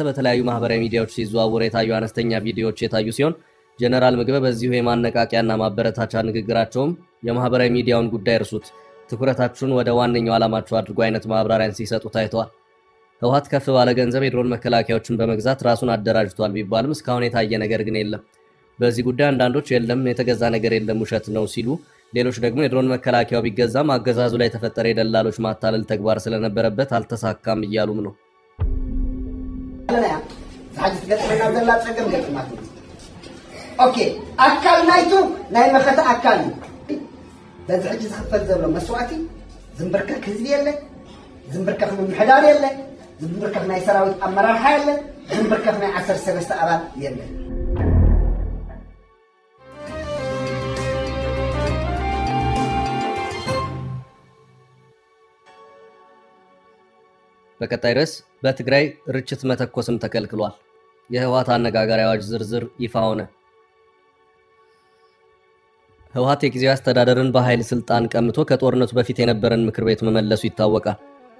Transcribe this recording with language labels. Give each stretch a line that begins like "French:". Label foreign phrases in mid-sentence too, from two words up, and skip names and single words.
Amharic: በተለያዩ ማህበራዊ ሚዲያዎች ሲዘዋወሩ የታዩ አነስተኛ ቪዲዮዎች የታዩ ሲሆን ጀነራል ምግበ በዚሁ የማነቃቂያና ማበረታቻ ንግግራቸውም የማህበራዊ ሚዲያውን ጉዳይ እርሱት፣ ትኩረታችሁን ወደ ዋነኛው ዓላማችሁ አድርጎ አይነት ማብራሪያን ሲሰጡ ታይተዋል። ህወሓት ከፍ ባለ ገንዘብ የድሮን መከላከያዎችን በመግዛት ራሱን አደራጅቷል ቢባልም እስካሁን የታየ ነገር ግን የለም። በዚህ ጉዳይ አንዳንዶች የለም የተገዛ ነገር የለም ውሸት ነው ሲሉ፣ ሌሎች ደግሞ የድሮን መከላከያው ቢገዛም አገዛዙ ላይ የተፈጠረ የደላሎች ማታለል ተግባር ስለነበረበት አልተሳካም እያሉም ነው።
Tigrinya: ኦኬ አካል ናይቱ ናይ መከታ አካል በዚ ሕጂ ዝክፈል ዘሎ መስዋዕቲ ዝንብርከክ ህዝቢ የለ፣ ዝንብርከክ ምምሕዳር የለ፣ ዝንብርከክ ናይ ሰራዊት አመራርሓ የለ፣ ዝንብርከክ ናይ 13 አባል የለ።
Amharic: በቀጣይ ርዕስ በትግራይ ርችት መተኮስም ተከልክሏል። የህወሓት አነጋጋሪ አዋጅ ዝርዝር ይፋ ሆነ። ህወሓት የጊዜያዊ አስተዳደርን በኃይል ስልጣን ቀምቶ ከጦርነቱ በፊት የነበረን ምክር ቤት መመለሱ ይታወቃል።